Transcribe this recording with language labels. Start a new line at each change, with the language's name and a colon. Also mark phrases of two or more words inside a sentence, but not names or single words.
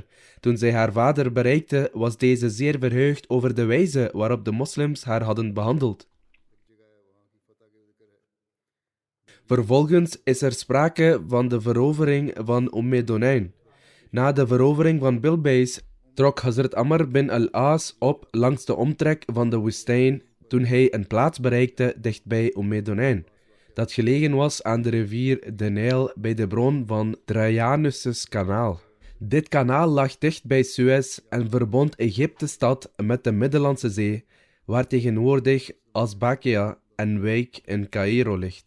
Dutch: Toen zij haar vader bereikte, was deze zeer verheugd over de wijze waarop de moslims haar hadden behandeld. Vervolgens is er sprake van de verovering van Donain. Na de verovering van Bilbeis trok Hazrat Amr bin al-As op langs de omtrek van de woestijn toen hij een plaats bereikte dichtbij Donain, dat gelegen was aan de rivier de Nijl bij de bron van Trajanus' kanaal. Dit kanaal lag dicht bij Suez en verbond Egypte-stad met de Middellandse Zee, waar tegenwoordig Asbakia en wijk in Caïro ligt.